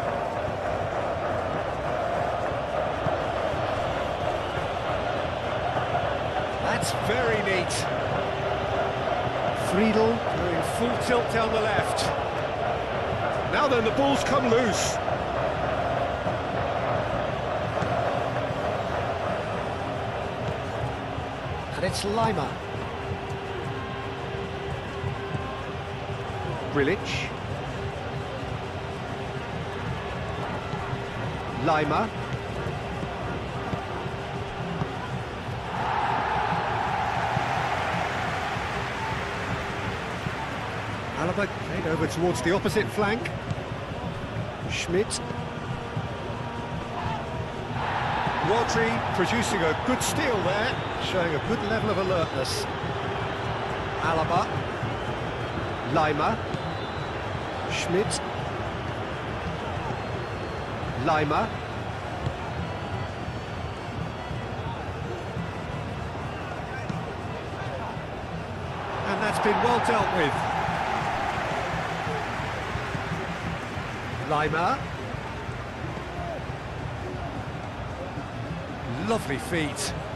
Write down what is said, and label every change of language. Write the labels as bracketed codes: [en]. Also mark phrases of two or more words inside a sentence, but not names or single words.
[en] That's very neat. Friedel doing full tilt down the left. Now then, the ball's come loose. And it's Lima. Grilic. Lima. Alaba played over towards the opposite flank. Schmidt. Rodri producing a good steal there, showing a good level of alertness. Alaba. Lima. Schmidt. Lima. And that's been well dealt with. Lima. Lovely feet.